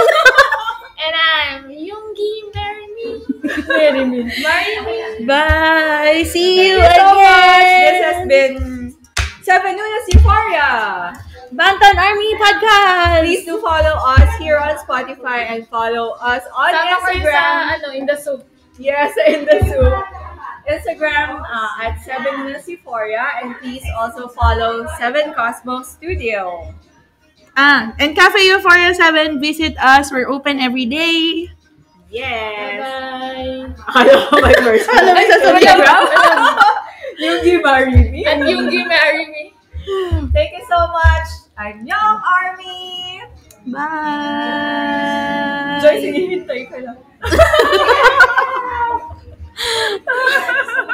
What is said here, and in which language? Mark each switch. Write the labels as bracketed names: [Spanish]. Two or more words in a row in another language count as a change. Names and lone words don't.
[English] And I'm Yoongi, marry me. Marry me. Bye. See you Thank you so much. again. This has been 7 Nunas Euphoria. Bantan Army Podcast. Please do follow us here on Spotify and follow us on [Filipino] Sama ko yun [English] Instagram. [Filipino] sa, [English] in the soup. Yes, in the zoo. Instagram at 7 Nunas Euphoria, and please also follow 7 Cosmos Studio. And Cafe Euphoria 7, visit us. We're open every day. Yes. Bye-bye. [Filipino] Akala ko may person. Alam mo, sasabihin ko. [English] Yung marry me. And Yoongi, marry me. Thank you so much. Annyeong Army! Bye. Joy, [Filipino] sige, hintay ka lang.